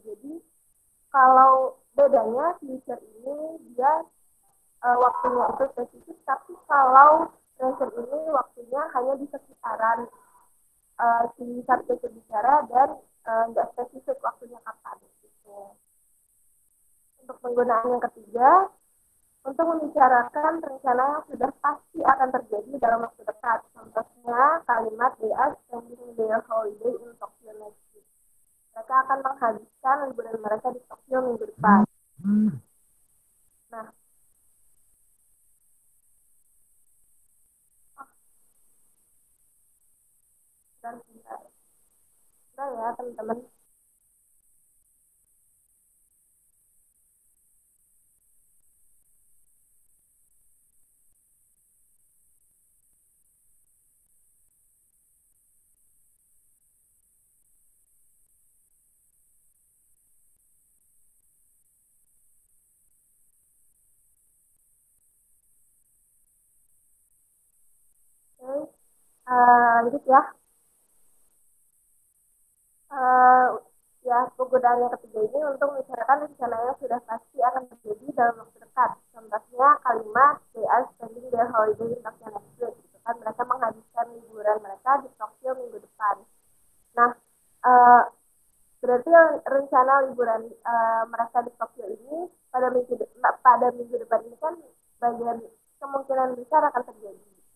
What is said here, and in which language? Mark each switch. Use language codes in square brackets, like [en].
[id] Jadi kalau bedanya future ini dia waktunya itu spesifik, tapi kalau present ini waktunya hanya di sekitaran si subjek berbicara dan nggak spesifik waktunya kapan gitu. Untuk penggunaan yang ketiga, untuk membicarakan rencana yang sudah pasti akan terjadi dalam waktu dekat. Contohnya kalimat [en] they are spending their holiday in Tokyo next week. [id] Mereka akan menghabiskan liburan mereka di Tokyo minggu depan. Nah, dan sebentar. Nah ya teman-teman. Oke, lanjut ya. Ya, penggunaan yang ketiga ini untuk membicarakan rencana yang sudah pasti akan terjadi dalam waktu dekat. Contohnya kalimat [en] they are spending their holiday in Tokyo next week. [id] Gitu kan, mereka menghabiskan liburan mereka di Tokyo minggu depan. Nah, berarti rencana liburan mereka di Tokyo ini pada minggu depan ini kan bagian kemungkinan besar akan terjadi.